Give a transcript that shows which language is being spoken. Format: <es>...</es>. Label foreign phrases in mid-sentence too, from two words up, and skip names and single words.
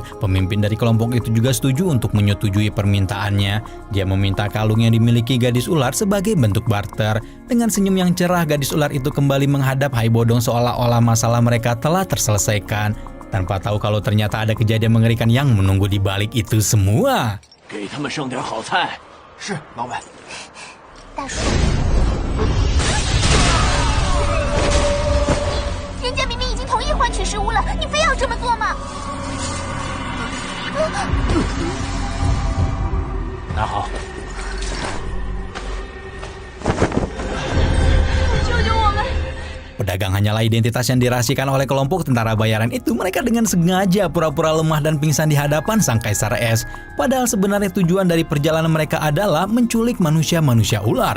<id>Pemimpin dari kelompok itu juga setuju untuk menyetujui permintaannya. Dia meminta kalung yang dimiliki gadis ular sebagai bentuk barter. Dengan senyum yang cerah, gadis ular itu kembali menghadap Hai Bodong seolah-olah masalah mereka telah terselesaikan. Tanpa tahu kalau ternyata ada kejadian mengerikan yang menunggu di balik itu semua.</id> <zh>给他们剩点好菜。是，老板。大叔，人家明明已经同意换取食物了，你非要这么做吗？拿好。救救我们！</zh> <id>Pedagang hanyalah identitas yang dirahasiakan oleh kelompok tentara bayaran itu. Mereka dengan sengaja pura-pura lemah dan pingsan di hadapan sang Kaisar Es. Padahal sebenarnya tujuan dari perjalanan mereka adalah menculik manusia-manusia ular.</id>